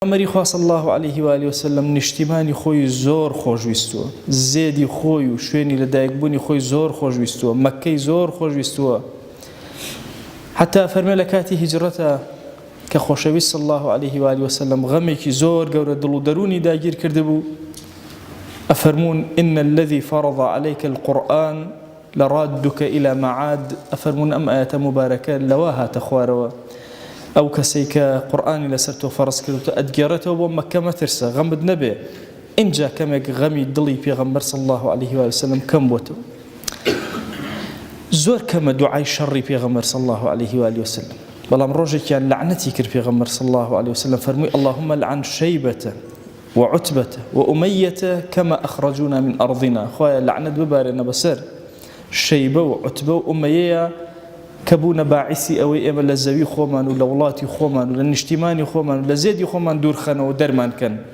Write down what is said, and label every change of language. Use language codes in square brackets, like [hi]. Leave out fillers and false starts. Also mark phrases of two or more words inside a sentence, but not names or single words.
[ckb] ئەمەری خوا [ar] صلی الله عليه و آله وسلم [ckb] نیشتیمانی خۆی زۆر خۆشویستووە، زێدی خۆی و شوێنی لەدایکبوونی خۆی زۆر خۆشویستووە، مەککەی زۆر خۆشویستووە. حتا فەرمێ لە کاتی هیجرەتە کە خۆشەویست [ar] صلی الله عليه و آله وسلم [ckb] غەمێکی زۆر گەورە دڵ و دەرونی داگیر کردبوو، ئەفەرموون [ar] إن الذي فرض عليك القرآن لرادك إلى معاد. [ckb] ئەفەرموون ئەم ئاەتە مبارەکە لەوا هاتە خوارەوە، ئەو کەسەی کە قورئانی لەسەر تۆ فەرز کردوتە ئەتگێڕێتەوە بۆ مەککە مەترسە، غەمت نەبێ. اینجا کەمێک غەمی دڵی پێغەمبەر [ar] صلی الله عليه و وسلم [ckb] کەم بۆتەوە. زۆر کەمە دوعای شەڕی پێغەمبەر [ar] صلی الله عليه و وسلم، [ckb] بەڵام ڕۆژێکیان لعنەتی کرد پێغەمبەر [ar] صلی الله عليه وسلم، [ckb] فەرمووی [ar] اللهم لعن شەیبەة وعتبة وأمية كما أخرجونا من أرضنا. [ckb] خوایە لعنەت ببارێنە بەسەر شەیبە و عوتبە و ئومەیەیە کە بوونە باعیسی ئەوەی ئێمە لە زەوی خۆمان و لە وڵاتی خۆمان و لە نیشتیمانی خۆمان و لە زێدی خۆمان دوورخەنەوە و دەرمانکەن.